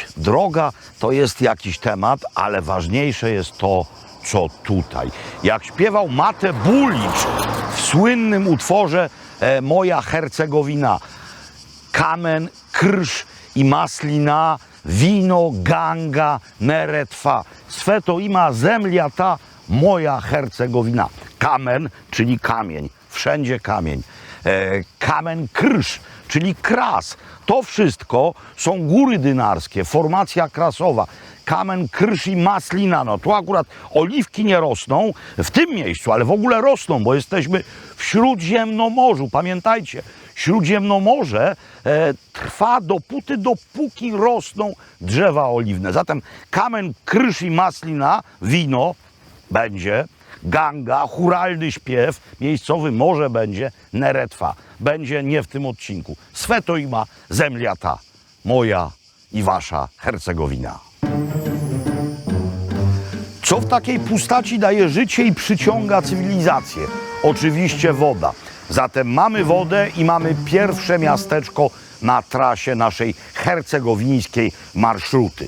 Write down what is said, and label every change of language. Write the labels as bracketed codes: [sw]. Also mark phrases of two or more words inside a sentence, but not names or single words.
[pl] Droga to jest jakiś temat, ale ważniejsze jest to, co tutaj. Jak śpiewał Mate Bulic w słynnym utworze Moja Hercegowina. [hr] Kamen, krsz i maslina, wino, ganga, Neretva. Swe to ima zemlja ta, moja Hercegowina. [pl] Kamen, czyli kamień. Wszędzie kamień. [hr] Kamen, krsz, [pl] czyli kras. To wszystko są góry dynarskie, formacja krasowa. [hr] Kamen, krsz i maslina. [pl] No tu akurat oliwki nie rosną w tym miejscu, ale w ogóle rosną, bo jesteśmy w Śródziemnomorzu. Pamiętajcie, Śródziemnomorze trwa dopóki rosną drzewa oliwne. Zatem [hr] kamen, krsz i maslina, [pl] wino będzie, ganga, chóralny śpiew, miejscowy może będzie, Neretva. Będzie nie w tym odcinku. [hr] Swe to ima zemlja ta, moja i wasza Hercegowina. [pl] Co w takiej pustaci daje życie i przyciąga cywilizację? Oczywiście woda. Zatem mamy wodę i mamy pierwsze miasteczko na trasie naszej hercegowińskiej marszruty.